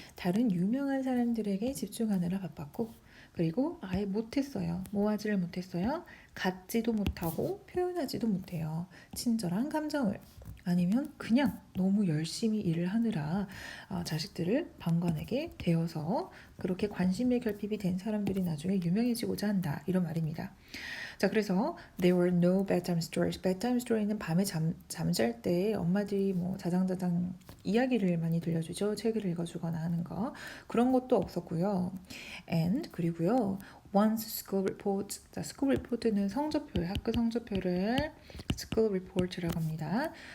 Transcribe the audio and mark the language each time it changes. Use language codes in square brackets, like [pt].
[ko] 다른 유명한 사람들에게 집중하느라 바빴고 그리고 아예 못했어요. 뭐 하지를 못했어요? 갖지도 못하고 표현하지도 못해요. 친절한 감정을. 아니면 그냥 너무 열심히 일을 하느라 자식들을 방관하게 되어서 그렇게 관심의 결핍이 된 사람들이 나중에 유명해지고자 한다. 이런 말입니다. [en] 자, 그래서 there were no bedtime stories. [ko] bedtime story는 밤에 잠잘 때 엄마들이 뭐 자장자장 이야기를 많이 들려주죠. 책을 읽어주거나 하는 거. 그런 것도 없었고요. and 그리고요. once school report. 자, school report는 성적표, 학교 성적표를 school report라고 합니다.